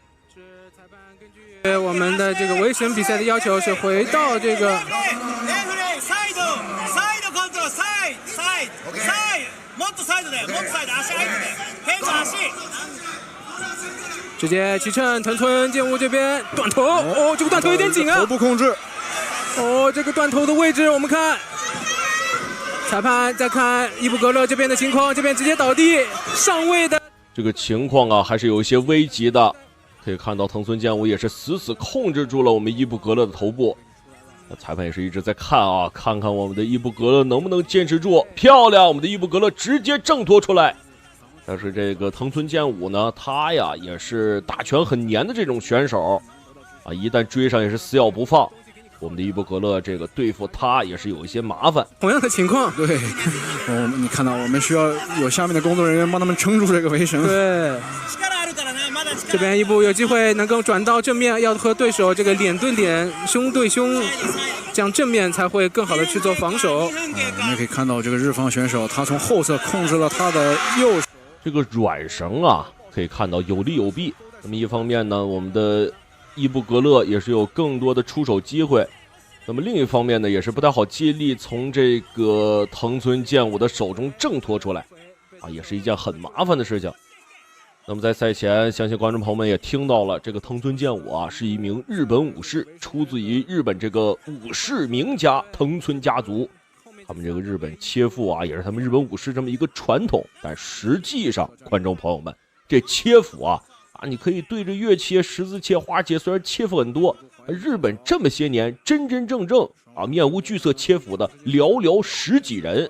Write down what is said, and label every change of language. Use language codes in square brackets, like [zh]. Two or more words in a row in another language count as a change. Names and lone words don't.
[zh] 我們的這個圍神比賽的要求是回到這個直接起乘，藤村健武這邊斷頭，哦，這個斷頭有點緊啊，頭部控制，哦，這個斷頭的位置我們看，裁判再看伊布格勒這邊的情況，這邊直接倒地上位的這個情況啊，還是有一些危急的。可以看到藤村健武也是死死控制住了我們伊布格勒的頭部，裁判也是一直在看啊，看看我們的伊布格勒能不能堅持住。漂亮，我們的伊布格勒直接挣脱出来。但是這個藤村健武呢，他呀也是打拳很黏的這種選手啊，一旦追上也是死咬不放。我們的伊布格勒這個對付他也是有一些麻煩。同樣的情況，对，你看到我們需要有下面的工作人員幫他們撐住這個圍繩。對。這邊伊布有機會能夠轉到正面，要和對手這個臉對臉、胸對胸，這樣正面才會更好的去做防守。我們可以看到這個日方選手，他從後側控制了他的右手。這個軟繩啊，可以看到有利有弊。那麼一方面呢，我們的伊布格勒也是有更多的出手機會。那麼另一方面呢，也是不太好接力從这個藤村健武的手中掙脫出來，啊，也是一件很麻煩的事情。那麼在賽前，相信觀眾朋友們也聽到了，這個藤村健武啊是一名日本武士，出自於日本這個武士名家藤村家族。他們這個日本切腹啊，也是他們日本武士這麼一個傳統。但實際上，觀眾朋友們，這切腹啊，你可以對着月切、十字切、花切，雖然切腹很多，日本這麼些年真真正正啊面無懼色切腹的寥寥十幾人。